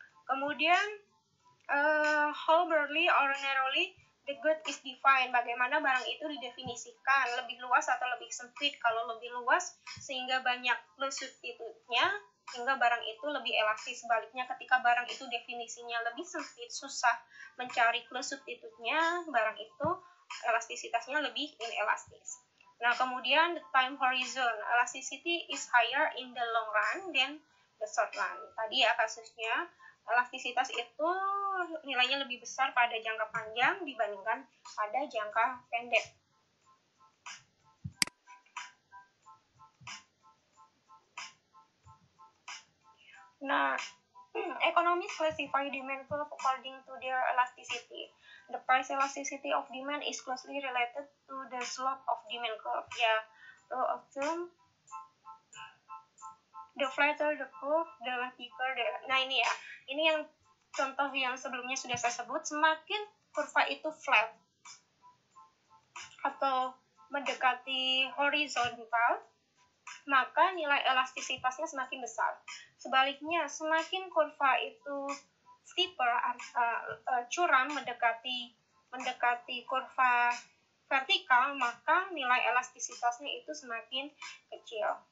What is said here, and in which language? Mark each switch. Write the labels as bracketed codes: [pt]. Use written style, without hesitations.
[id] Kemudian [en] how broadly or narrowly the good is defined, [id] bagaimana barang itu didefinisikan, lebih luas atau lebih sempit. Kalau lebih luas sehingga banyak clause substitute-nya, sehingga barang itu lebih elastis. Sebaliknya ketika barang itu definisinya lebih sempit, susah mencari clause substitute-nya, barang itu elastisitasnya lebih inelastis. Nah, kemudian [en] the time horizon, elasticity is higher in the long run than the short run. [id] Tadi ya kasusnya, elastisitas itu nilainya lebih besar pada jangka panjang dibandingkan pada jangka pendek. [en] Nah, economists classify demand curve according to their elasticity. The price elasticity of demand is closely related to the slope of demand curve. Ya, law of Thumb, the flatter the curve, the thicker the... [id] Nah, ini ya. Ini yang contoh yang sebelumnya sudah saya sebut, semakin kurva itu flat atau mendekati horizontal, maka nilai elastisitasnya semakin besar. Sebaliknya, semakin kurva itu steeper, curam mendekati kurva vertikal, maka nilai elastisitasnya itu semakin kecil.